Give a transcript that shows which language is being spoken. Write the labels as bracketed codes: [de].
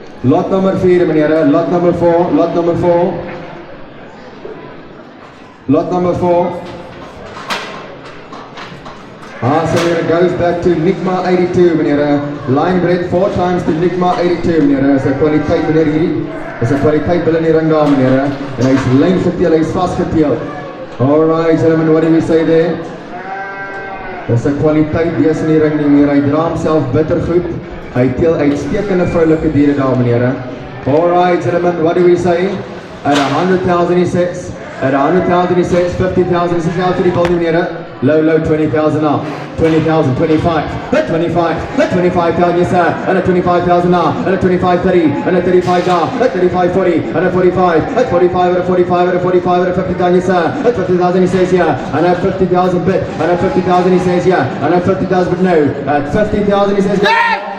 [en] Lot number 4 meneer, lot number 4, lot number 4. Lot number 4. So meneer, goes back to Nikma 82 meneer. Line bread 4 times to Nikma 82 meneer. [af] Is 'n kwaliteit meneer hierdie. Is 'n kwaliteit binne die ring daar meneer. En hy is lyn geteel, hy is vasgeteel. [en] Alright gentlemen, what do we say there? [af] Dis 'n kwaliteit bees in die ring nie meneer. Hy dra homself bittergoed. Hy teel uitstekende vroulike diere daar meneer. [en] Alright gentlemen, what do we say? At 100,000 he says. At 100,000 he says, 50,000 he says out to the building meneer. Low 20,000 now. 20,000, 25, at 25, at 25,000 yes sir, and at 25,000 now, and at 25, 30, and at 35 now, at 35, 40, and at 45, at 45, at 45, at 45, at 50,000 yes sir, at 50,000 he says yeah, and at 50,000 bit, and at 50,000 he says yeah, and at 50,000 but no, at 50,000 he says yeah.